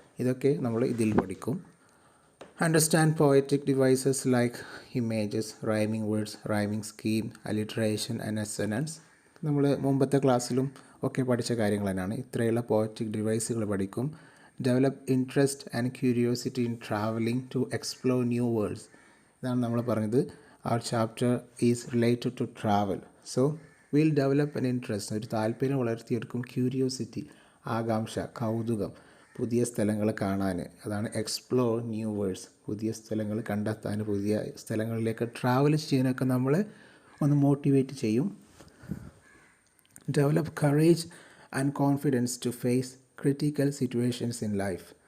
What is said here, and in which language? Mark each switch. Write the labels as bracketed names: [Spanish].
[Malayalam] ഇതൊക്കെ നമ്മൾ ഇതിൽ പഠിക്കും. [English] Understand poetic devices like images, rhyming words, rhyming scheme, alliteration and assonance. [Malayalam] നമ്മൾ മുമ്പത്തെ ക്ലാസ്സിലും ഒക്കെ പഠിച്ച കാര്യങ്ങൾ തന്നെയാണ്. ഇത്രയുള്ള പോയറ്റിക് ഡിവൈസുകൾ പഠിക്കും. [English] Develop interest and curiosity in travelling to explore new worlds. [Malayalam] ഇതാണ് നമ്മൾ പറഞ്ഞത്. [English] our chapter is related to travel. So we'll develop an interest, [Malayalam] ഒരു താല്പര്യം വളർത്തിയെടുക്കും. ക്യൂരിയോസിറ്റി, ആകാംക്ഷ, കൗതുകം, പുതിയ സ്ഥലങ്ങൾ കാണാൻ. അതാണ് [English] Explore new worlds. [Malayalam] പുതിയ സ്ഥലങ്ങൾ കണ്ടെത്താൻ, പുതിയ സ്ഥലങ്ങളിലേക്ക് ട്രാവൽ ചെയ്യാനൊക്കെ നമ്മളെ ഒന്ന് മോട്ടിവേറ്റ് ചെയ്യും. [English] Develop courage and confidence to face critical situations in life.